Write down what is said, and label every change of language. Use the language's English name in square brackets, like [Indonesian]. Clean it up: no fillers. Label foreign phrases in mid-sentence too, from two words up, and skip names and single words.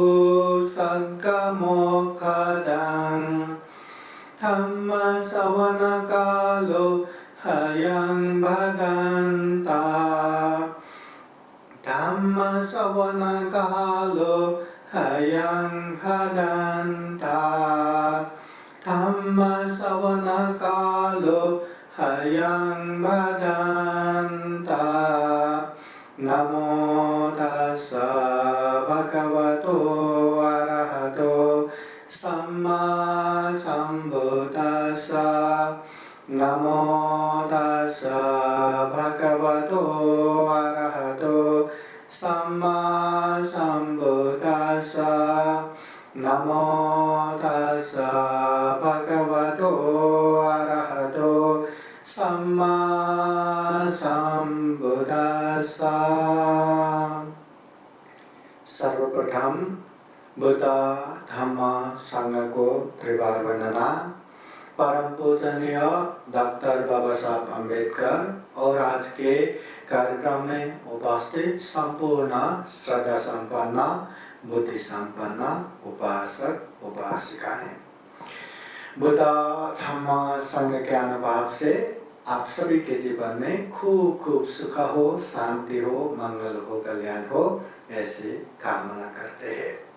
[Pali] सद्गमोक्षदम् धम्मश्रवणकालो ह्ययं भदन्ता धम्मश्रवणकालो ह्ययं भदन्ता धम्मश्रवणकालो ह्ययं भदन्ता। नमो तस्स भगवतो अरहतो सम्मा सम्बुद्दस्स। नमो तस्स भगवतो अरहतो सम्मा सम्बुद्दस्स। नमो तस्स भगवतो अरहतो सम्मा सम्बुद्दस्स। [Hindi] सर्वप्रथम बुद्ध धम्म संघ को त्रिवार वंदना। परम पूजनीय डॉक्टर बाबा साहब अम्बेडकर और आज के कार्यक्रम में उपस्थित संपूर्ण श्रद्धा संपन्न बुद्धि संपन्न उपासक उपासिकाएं, बुद्ध धम्म संघ के अनुभव से आप सभी के जीवन में खूब खूब सुख हो, शांति हो, मंगल हो, कल्याण हो, ऐसी कामना करते हैं।